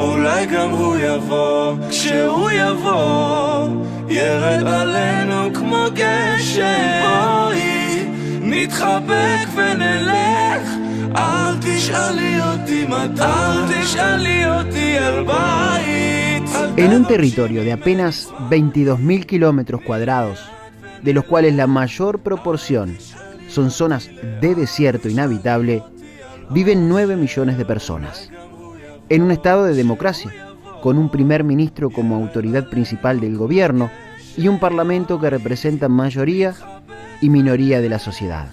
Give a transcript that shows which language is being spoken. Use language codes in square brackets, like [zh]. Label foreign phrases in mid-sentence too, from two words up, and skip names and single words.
[he] אולי גם הוא יבוא, כשהוא יבוא ירד עלינו כמו גשם. בואי נתחבק ונלך, אל תשאלי אותי מתי, אל תשאלי אותי על בית. [es] En un territorio de apenas 22.000 kilómetros cuadrados, de los cuales la mayor proporción son zonas de desierto inhabitable, viven 9 millones de personas. En un estado de democracia, con un primer ministro como autoridad principal del gobierno y un parlamento que representa mayoría y minoría de la sociedad.